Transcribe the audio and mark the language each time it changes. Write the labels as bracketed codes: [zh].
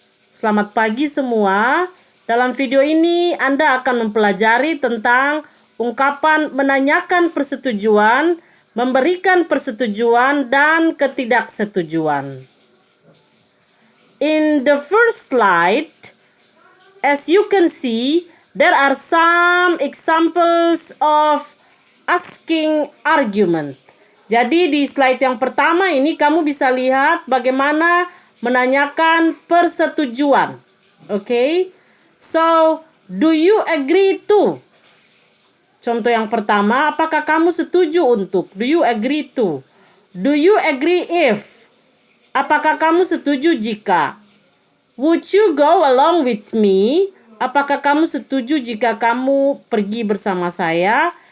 [id] Selamat pagi semua. Dalam video ini, Anda akan mempelajari tentang ungkapan menanyakan persetujuan, memberikan persetujuan, dan ketidaksetujuan. [en] In the first slide, as you can see, there are some examples of asking argument. [id] Jadi di slide yang pertama ini kamu bisa lihat bagaimana menanyakan persetujuan. Okay? [en] So, do you agree to? [id] Contoh yang pertama, apakah kamu setuju untuk? [en] Do you agree to? Do you agree if? [id] Apakah kamu setuju jika? [en] Would you go along with me? [id] Apakah kamu setuju jika kamu pergi bersama saya?